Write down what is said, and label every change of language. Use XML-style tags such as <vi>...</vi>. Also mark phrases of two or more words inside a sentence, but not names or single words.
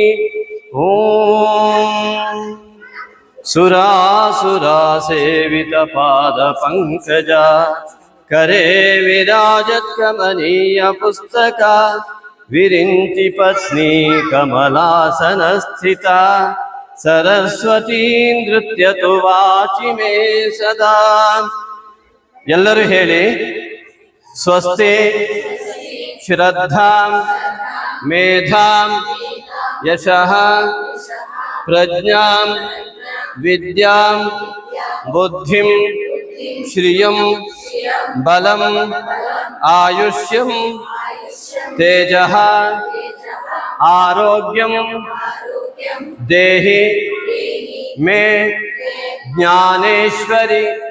<sa>ಓಂ ಸುರಾಸುರಾ ಸೇವಿತ ಪಾದ ಪಂಕಜ ಕರೆ ವಿರಾಜತ್ ಕಮನೀಯ ಪುಸ್ತಕ ವಿರಿಂಚಿ ಪತ್ನಿ ಕಮಲಾಸನ ಸ್ಥಿತ ಸರಸ್ವತೀ ನೃತ್ಯತು ವಾಚಿ ಮೇ ಸದಾ.</sa> <kn>ಎಲ್ಲರೂ ಹೇಳಿ.</kn> <sa>ಸ್ವಸ್ತಿ ಶ್ರದ್ಧಾಂ ಮೇಧಾಂ ಯಶಃ ಪ್ರಜ್ಞಾಂ ವಿದ್ಯಾಂ ಬುದ್ಧಿಂ ಶ್ರಿಯಂ ಬಲಂ ಆಯುಷ್ಯಂ ತೇಜಃ ಆರೋಗ್ಯಂ देहि मे ज्ञानेश्वरी</sa>